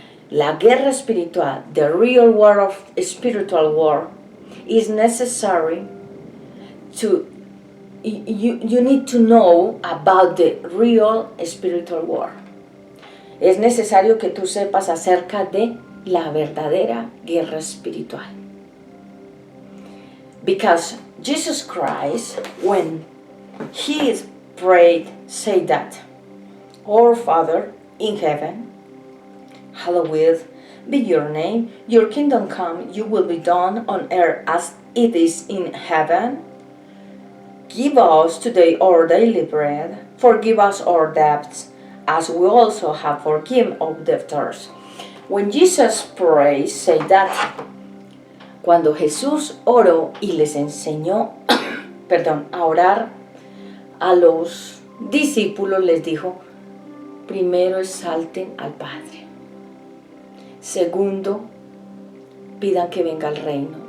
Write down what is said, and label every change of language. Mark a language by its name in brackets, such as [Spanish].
[Spanish] La guerra espiritual, [English] the real war of spiritual war, is necessary to, you need to know about the real spiritual war. [Spanish] Es necesario que tú sepas acerca de la verdadera guerra espiritual. [English] Because Jesus Christ, when He prayed, said that, Our Father in heaven, hallowed be your name, your kingdom come, your will be done on earth as it is in heaven. Give us today our daily bread, forgive us our debts, as we also have forgiven our debtors. When Jesus prayed, say that. [Spanish] Cuando Jesús oró y les enseñó, a orar a los discípulos, les dijo, primero exalten al Padre. Segundo, pidan que venga el reino.